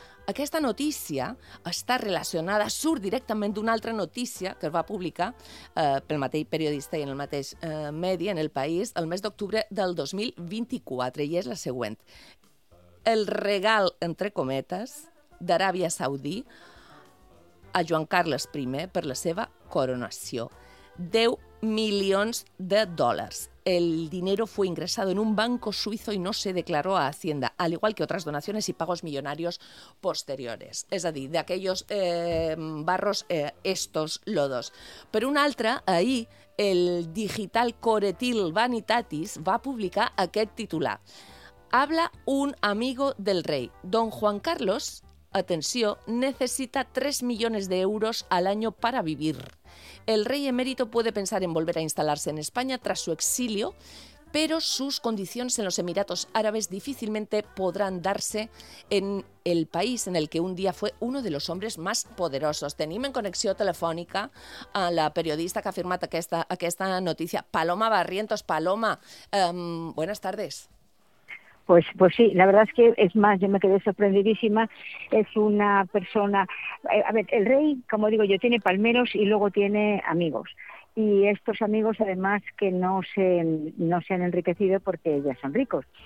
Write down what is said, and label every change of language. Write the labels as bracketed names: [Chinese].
[Catalan] Aquesta notícia està relacionada, surt directament d'una altra notícia que es va publicar pel mateix periodista i en el mateix medi, en El País, el mes d'octubre del 2024, i és la següent. El regal, entre cometes, d'Aràbia Saudí a Joan Carles I per la seva coronació. 10 milions de dòlars. [Spanish] El dinero fue ingresado en un banco suizo y no se declaró a Hacienda, al igual que otras donaciones y pagos millonarios posteriores. [Catalan] És a dir, d'aquells barros, estos lodos. Per una altra, ahir, el digital Coretil Vanitatis va publicar aquest titular. [Spanish] Habla un amigo del rey. Don Juan Carlos, [Catalan] atenció, [Spanish] necesita 3 millones de euros al año para vivir. El rey emérito puede pensar en volver a instalarse en España tras su exilio, pero sus condiciones en los Emiratos Árabes difícilmente podrán darse en el país en el que un día fue uno de los hombres más poderosos. [Catalan] Tenim en connexió telefònica a la periodista que ha firmat aquesta notícia, Paloma Barrientos. [Spanish] Paloma, buenas tardes. Pues sí, la verdad es que es más, yo me quedé sorprendidísima. Es una persona, a ver, el rey, como digo yo, tiene palmeros y luego tiene amigos. Y estos amigos, además, que no se han enriquecido porque ya son ricos.